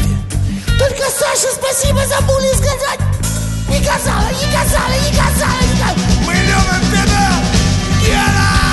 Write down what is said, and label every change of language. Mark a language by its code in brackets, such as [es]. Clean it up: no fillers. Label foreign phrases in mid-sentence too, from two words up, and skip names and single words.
[ru] Только Саше спасибо забули сказать. [uk] Не казала, не казала, не казала, не казала. [ru] Мы любим тебя, Гена!